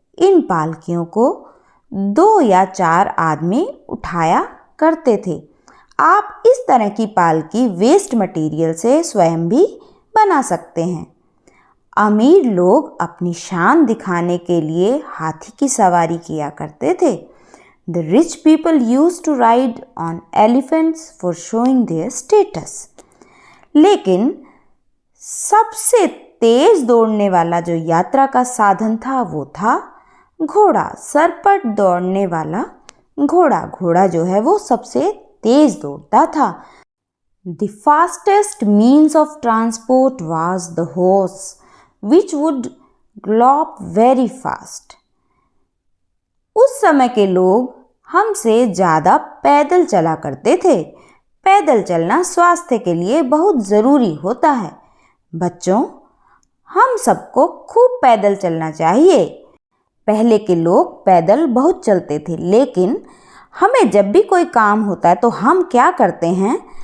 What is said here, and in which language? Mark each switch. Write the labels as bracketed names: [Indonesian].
[Hindi] इन पालकियों को 2 या 4 आदमी उठाया करते थे। आप इस तरह की पालकी वेस्ट मटेरियल से स्वयं भी बना सकते हैं। अमीर लोग अपनी शान दिखाने के लिए हाथी की सवारी किया करते थे। [English] The rich people used to ride on elephants for showing their status. [Hindi] लेकिन सबसे तेज दौड़ने वाला जो यात्रा का साधन था वो था घोड़ा। सरपट दौड़ने वाला घोड़ा। घोड़ा जो है वो सबसे तेज दौड़ता था। [English] The fastest means of transport was the horse, which would gallop very fast. [Hindi] उस समय के लोग हमसे ज़्यादा पैदल चला करते थे। पैदल चलना स्वास्थ्य के लिए बहुत ज़रूरी होता है। बच्चों, हम सबको खूब पैदल चलना चाहिए। पहले के लोग पैदल बहुत चलते थे, लेकिन हमें जब भी कोई काम होता है तो हम क्या करते हैं?